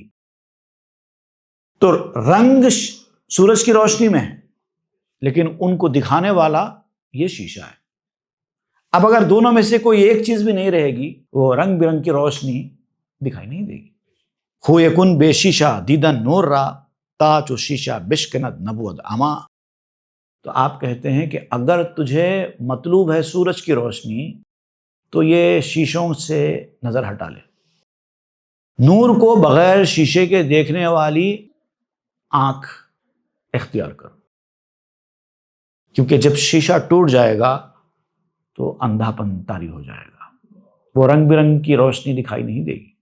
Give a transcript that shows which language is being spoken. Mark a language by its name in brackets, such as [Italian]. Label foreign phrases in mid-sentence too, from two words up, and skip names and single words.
[Urdu] تو رنگ سورج کی روشنی میں ہے، لیکن ان کو دکھانے والا یہ شیشہ ہے۔ اب اگر دونوں میں سے کوئی ایک چیز بھی نہیں رہے گی وہ رنگ برنگ کی روشنی دکھائی نہیں دے گی۔ [Persian] خوئے کن بے شیشہ دیدن نور را، تا چو شیشہ بشکند نبود اما۔ [Urdu] تو آپ کہتے ہیں کہ اگر تجھے مطلوب ہے سورج کی روشنی تو یہ شیشوں سے نظر ہٹا لے، نور کو بغیر شیشے کے دیکھنے والی آنکھ اختیار کر، کیونکہ جب شیشہ ٹوٹ جائے گا تو اندھا پن طاری ہو جائے گا، وہ رنگ برنگ کی روشنی دکھائی نہیں دے گی۔